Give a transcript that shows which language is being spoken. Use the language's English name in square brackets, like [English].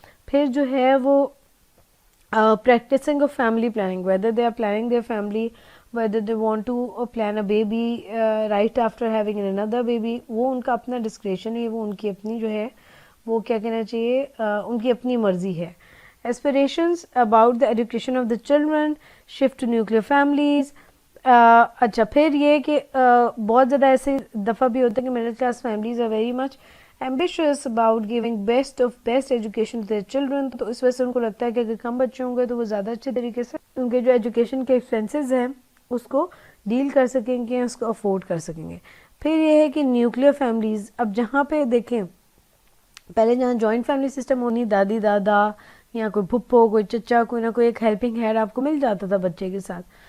[Urdu] پھر جو ہے وہ [English] practicing of family planning, whether they are planning their family, whether they want to plan a baby right after having another baby, [Urdu] وہ ان کا اپنا discretion ہے, وہ ان کی اپنی جو ہے وہ کیا کہنا چاہیے ان کی اپنی مرضی ہے. [English] aspirations about the education of the children, shift to nuclear families. [Urdu] اچھا پھر یہ کہ بہت زیادہ ایسے دفعہ بھی ہوتا ہے کہ [English] middle class families are very much ambitious about giving best of best education to their children. [Urdu] تو اس وجہ سے ان کو لگتا ہے کہ اگر کم بچے ہوں گے تو وہ زیادہ اچھے طریقے سے ان کے جو ایجوکیشن کے ایکسپینسز ہیں اس کو ڈیل کر سکیں گے, اس کو افورڈ کر سکیں گے. پھر یہ ہے کہ نیوکلیئر فیملیز, اب جہاں پہ دیکھیں پہلے جہاں جوائنٹ فیملی سسٹم ہونی, دادی دادا یا کوئی پھپھو کوئی چچا کوئی نہ کوئی ایک ہیلپنگ ہینڈ آپ کو مل جاتا تھا بچے کے ساتھ.